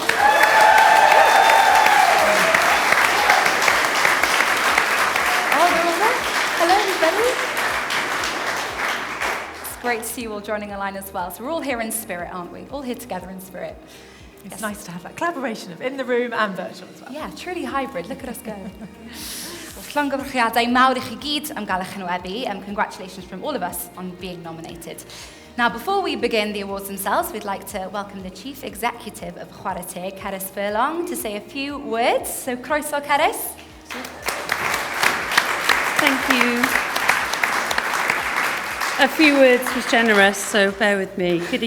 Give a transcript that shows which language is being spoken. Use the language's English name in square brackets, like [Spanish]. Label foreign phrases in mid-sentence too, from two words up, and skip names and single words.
[English] Hello, everybody. It's great to see you all joining online as well. So we're all here in spirit, aren't we? All here together in spirit. It's nice to have that collaboration of in the room and virtual as well. Yeah, truly hybrid. Look at us go. [Welsh] Llongyfarchiadau mawr I chi gyd am gael eich enwebu, [English] and congratulations from all of us on being nominated. Now, before we begin the awards themselves, we'd like to welcome the Chief Executive of Chwarae Teg, Cerys Furlong, to say a few words. So, [Welsh] croeso, Cerys. [English] Thank you. A few words was generous, so bear with me.